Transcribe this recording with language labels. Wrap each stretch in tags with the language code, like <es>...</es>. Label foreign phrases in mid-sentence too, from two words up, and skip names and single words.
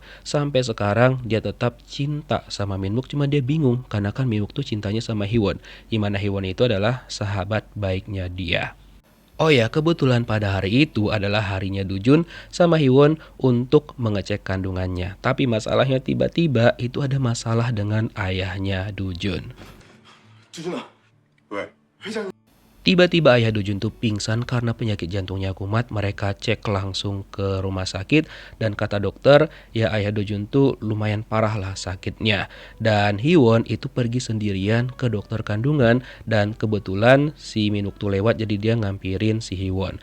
<id>Sampai sekarang dia tetap cinta sama Minwook, cuma dia bingung karena kan Minwook tuh cintanya sama Hiwon, dimana Hiwon itu adalah sahabat baiknya dia. Oh ya, kebetulan pada hari itu adalah harinya Dojun sama Hiwon untuk mengecek kandungannya. Tapi masalahnya tiba-tiba itu ada masalah dengan ayahnya Dojun.</id> <ko>두준아, 왜? 회장</ko> <id>Tiba-tiba ayah Dojun tuh pingsan karena penyakit jantungnya kumat. Mereka cek langsung ke rumah sakit dan kata dokter, ya ayah Dojun tuh lumayan parah lah sakitnya. Dan Hiwon itu pergi sendirian ke dokter kandungan dan kebetulan si Minwook tuh lewat jadi dia ngampirin si Hiwon.</id>